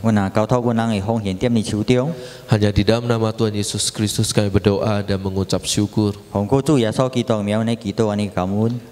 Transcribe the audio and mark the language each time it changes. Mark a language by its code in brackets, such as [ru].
[nan] 阮啊，交託阮人嘅奉獻踮你手中， [id] Hanya di dalam nama Tuhan Yesus Kristus kami berdoa dan mengucap syukur. [nan] 奉靠主耶穌基督名嚟祈禱，安尼感恩。